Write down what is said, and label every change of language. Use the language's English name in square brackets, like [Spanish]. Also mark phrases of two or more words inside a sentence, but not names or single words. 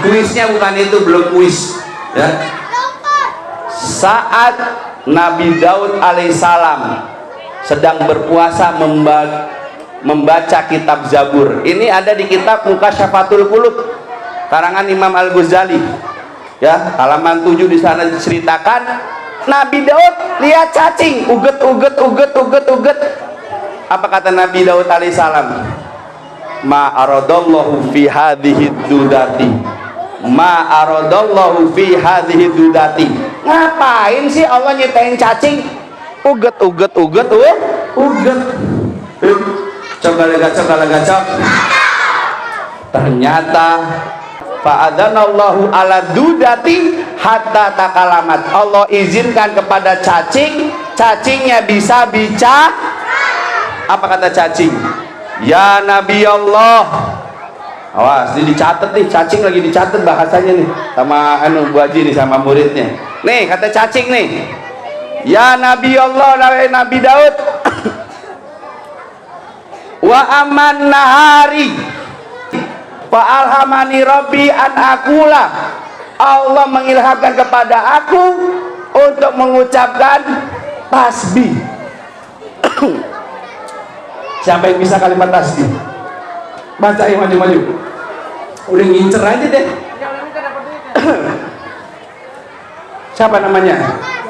[Indonesian] Kuisnya bukan itu, belum kuis ya. Saat Nabi Daud alaihissalam sedang berpuasa membaca kitab Zabur. Ini ada di kitab Muqasyafatul Qulub karangan Imam Al-Ghazali ya, halaman 7. Di sana diceritakan Nabi Daud lihat cacing, uget. Apa kata Nabi Daud alaihissalam? [Arabic] ما أراد الله في هذه الدودة، ما أراد الله في هذه الدودة. [Indonesian] Ngapain sih Allah nyiptain cacing? Uget. Coba lega. [Arabic] Ternyata فأذن الله على الدودة حتى تكلمت. [Indonesian] Allah izinkan kepada cacingnya bisa bicara. Apa kata cacing? [Arabic] يا نبي الله. [Indonesian] Awas, ini dicatat nih, cacing lagi dicatat bahasanya nih sama Bu Haji nih, sama muridnya. Nih kata cacing nih, [Arabic] يا نبي الله, [Indonesian] Nabi Daud. [Arabic] وأما النهار فألهمني ربي أن أقول. [Indonesian] Allah mengilhamkan kepada aku untuk mengucapkan tasbih. Siapa yang bisa kalimat tasbih? Baca yang maju. Udah ngincer aja deh. Siapa namanya?